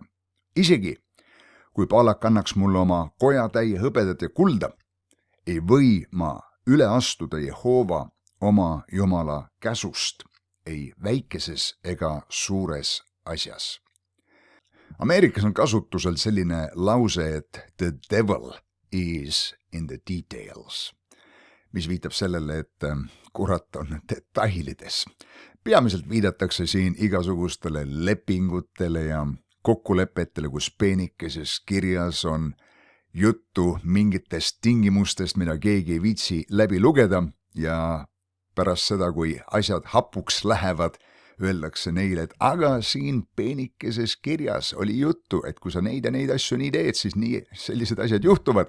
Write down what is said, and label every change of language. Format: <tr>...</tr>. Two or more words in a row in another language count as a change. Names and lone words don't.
<et>Isegi, kui Baalak annaks mulle oma kojatäie hõbedat ja kulda, ei või ma üle astuda Jehova oma Jumala käsust, ei väikeses ega suures asjas. Ameerikas on kasutusel selline lause, et</et> <en>the devil is in the details,</en> <et>mis viitab sellele, et kurat on detailides. Peamiselt viidatakse siin igasugustele lepingutele ja kokkulepetele, kus peenikeses kirjas on juttu mingitest tingimustest, mida keegi ei viitsi läbi lugeda ja pärast seda, kui asjad hapuks lähevad, öeldakse neile, et aga siin peenikeses kirjas oli juttu, et kui sa neid ja neid asju nii teed, siis nii sellised asjad juhtuvad.</et>